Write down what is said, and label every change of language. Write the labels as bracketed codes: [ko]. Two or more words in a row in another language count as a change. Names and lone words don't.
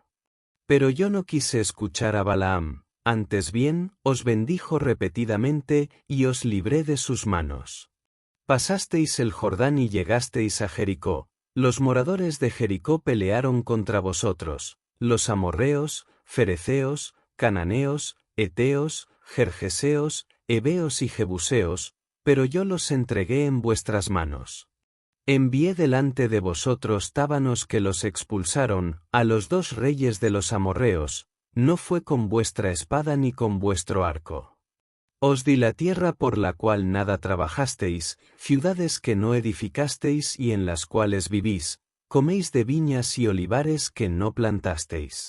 [es] Pero yo no quise escuchar a Balaam. Antes bien, os bendijo repetidamente, y os libré de sus manos. Pasasteis el Jordán y llegasteis a Jericó. Los moradores de Jericó pelearon contra vosotros, los amorreos, fereceos, cananeos, eteos, gergeseos, heveos y jebuseos, pero yo los entregué en vuestras manos. Envié delante de vosotros tábanos que los expulsaron, a los 2 reyes de los amorreos, no fue con vuestra espada ni con vuestro arco. Os di la tierra por la cual nada trabajasteis, ciudades que no edificasteis y en las cuales vivís, coméis de viñas y olivares que no plantasteis.